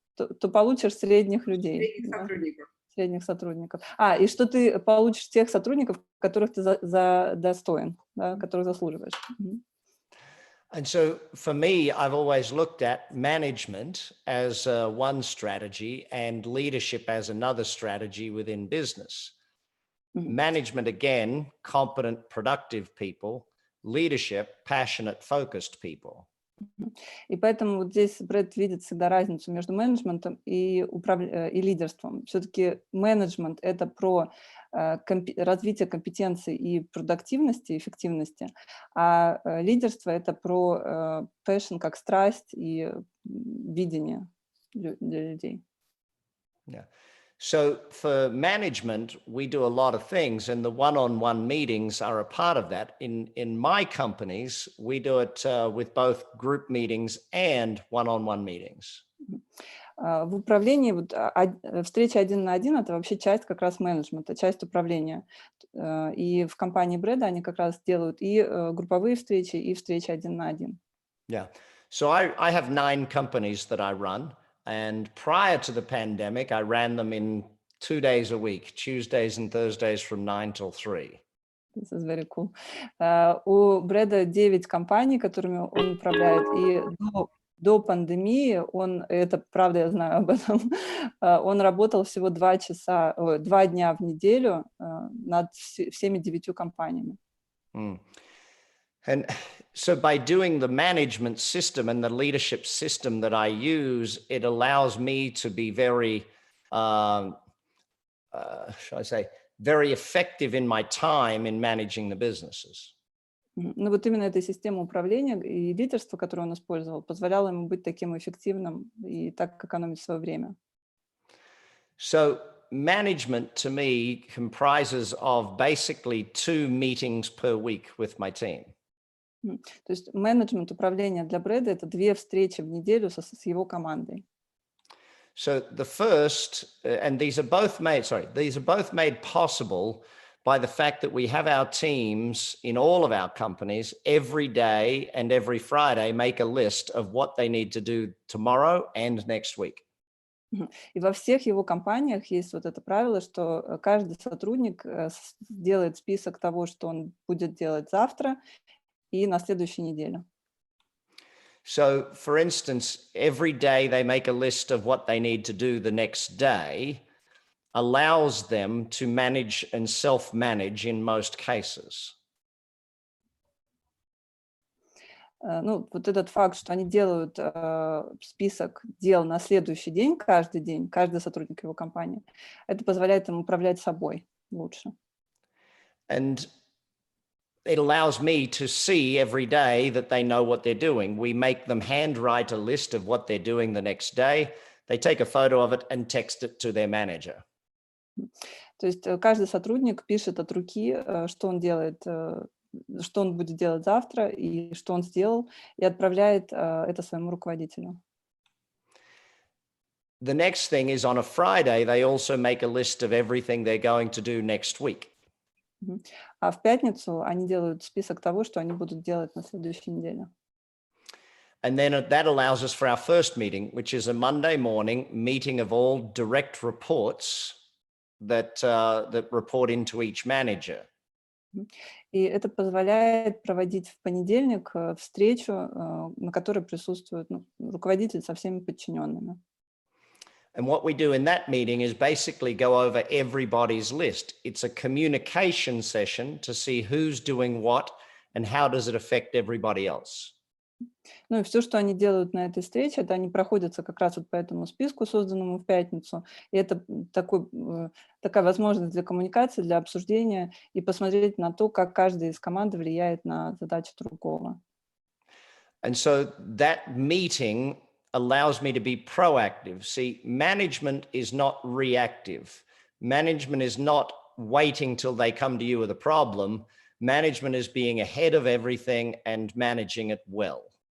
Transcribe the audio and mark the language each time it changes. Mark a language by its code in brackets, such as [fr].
[ru] то получишь средних людей. Средних сотрудников. И что ты получишь тех сотрудников, которых ты достоин, да, которых заслуживаешь. [en] And so for me, I've always looked at management as one strategy and leadership as another strategy within business. Management, again, competent, productive people. Leadership, passionate, focused people. [ru] И поэтому вот здесь Брэд видит всегда разницу между менеджментом и лидерством. Все-таки менеджмент — это про развитие компетенций и продуктивности, эффективности, а лидерство — это про passion как страсть и видение для людей. [en] Yeah. So for management, we do a lot of things, and the one-on-one meetings are a part of that. In my companies, we do it with both group meetings and one-on-one meetings. [ru] В управлении вот, встреча один на один — это вообще часть как раз менеджмента, часть управления. И в компании Брэда они как раз делают и групповые встречи, и встречи один на один. [en] Yeah. So I have 9 companies that I run. And prior to the pandemic, I ran them in 2 days a week, Tuesdays and Thursdays from 9 till 3. This is very cool. [ru] У Брэда 9 компаний, которыми он управляет, и до пандемии это правда, я знаю об этом, он работал всего 2 дня в неделю над всеми 9 компаниями. [en] And so by doing the management system and the leadership system that I use, it allows me to be very, shall I say, very effective in my time in managing the businesses. [ru] Ну вот именно эта система управления и лидерства, которую он использовал, позволяла ему быть таким эффективным и так экономить свое время. [en] So management to me comprises of basically 2 meetings per week with my team. [ru] То есть менеджмент управления для Брэда — это 2 встречи в неделю с его командой. [en] So the first, and these are both made possible by the fact that we have our teams in all of our companies every day and every Friday make a list of what they need to do tomorrow and next week. [ru] И во всех его компаниях есть вот это правило, что каждый сотрудник делает список того, что он будет делать завтра и на следующей неделе. [en] So, for instance, every day they make a list of what they need to do the next day, allows them to manage and self-manage in most cases. [ru] Ну, вот этот факт, что они делают список дел на следующий день, каждый сотрудник его компании, это позволяет им управлять собой лучше. [en] And it allows me to see every day that they know what they're doing. We make them handwrite a list of what they're doing the next day. They take a photo of it and text it to their manager. [ru] То есть каждый сотрудник пишет от руки, что он делает, что он будет делать завтра и что он сделал, и отправляет это своему руководителю. [en] The next thing is on a Friday, they also make a list of everything they're going to do next week. [ru] А в пятницу они делают список того, что они будут делать на следующей неделе. [en] And then that allows us for our first meeting, which is a Monday morning meeting of all direct reports that report into each manager. [ru] И это позволяет проводить в понедельник встречу, на которой присутствует руководитель со всеми подчиненными. [en] And what we do in that meeting is basically go over everybody's list. It's a communication session to see who's doing what and how does it affect everybody else. [ru] Ну и все, что они делают на этой встрече, это они проходятся как раз вот по этому списку, созданному в пятницу. И это такая возможность для коммуникации, для обсуждения и посмотреть на то, как каждый из команды влияет на задачи другого. [en] And so that meeting allows me to be proactive. See, management is not reactive. Management is not waiting till they come to you with a problem. Management is being ahead of everything and managing it well.